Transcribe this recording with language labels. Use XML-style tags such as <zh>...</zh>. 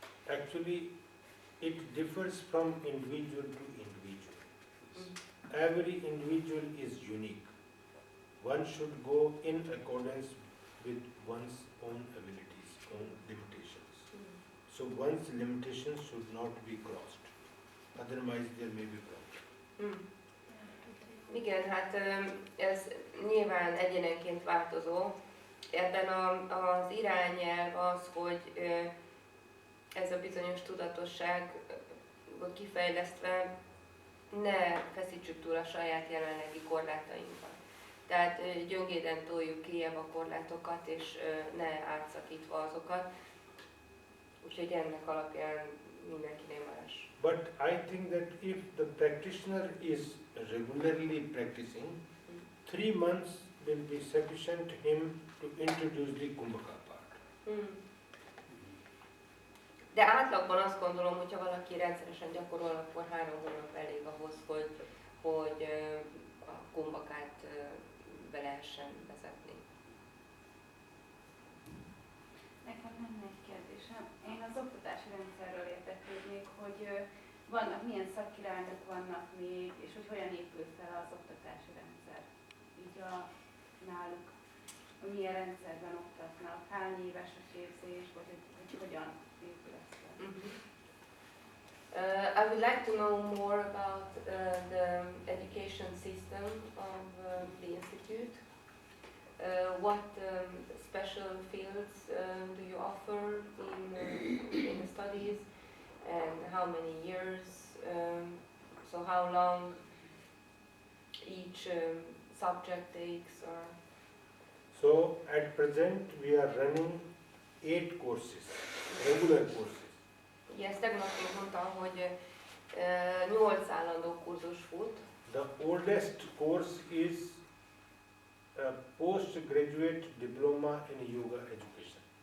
<en>Actually, it differs from individual to individual. Every individual is unique. One should go in accordance with one's own abilities, own limitations. So one's limitations should not be crossed. Otherwise there may be problem.</en> <hu>Igen, hát ez nyilván egyénenként változó, ebben az irányelv az, hogy ez a bizonyos tudatosság kifejlesztve ne feszítsük túl a saját jelenlegi korlátainkat. Tehát gyöngéden toljuk kijebb a korlátokat, és ne átszakítva azokat. Úgyhogy ennek alapján mindenkinél más.</hu> <en>But I think that if the practitioner is regularly practicing, 3 months will be sufficient him to introduce the kumbhaka part.</en> <hu>De átlagban azt gondolom, hogy ha valaki rendszeresen gyakorol, akkor 3 hónap elég ahhoz, hogy a kumbhakát be lehessen vezetni. Nekem lenne egy kérdésem. Én az oktatási rendszerről érdeklődnék, hogy milyen szakirányok vannak még, és hogy hogyan épül fel az oktatási rendszer. Így náluk, milyen rendszerben oktatnak, hány éves a képzés, vagy hogy hogyan épül ez fel.</hu> <en>I would like to know more about the education system of the institute. What special fields do you offer in the studies, and how many years? So how long each subject takes? Or So at present we are running 8 courses, regular courses.</en> <hu>ugye ezt tegnap még mondtam, hogy 8 állandó kurzus fut.</hu> <en>The oldest course is a postgraduate diploma in yoga education.</en>